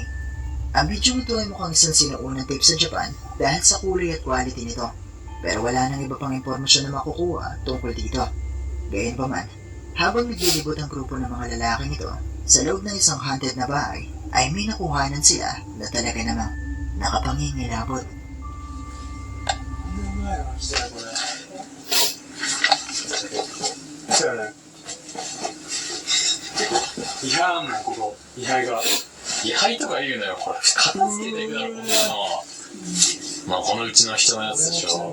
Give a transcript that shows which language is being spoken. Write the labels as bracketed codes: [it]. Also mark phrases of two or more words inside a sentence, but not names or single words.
[tl] Ang video ito ay mukhang isang sinaunang tape sa Japan dahil sa kulay at quality nito. Pero wala nang iba pang impormasyon na makukuha tungkol dito. Gayunpaman, habang naglilibot ang grupo ng mga lalaking ito sa loob ng isang haunted na bahay, ay may nakuhanan sila na talaga namang nakapangingilabot. [ja] 位牌とか言うのよ、これ片付けていくだろ、こんなの。まあこのうちの人のやつでしょ。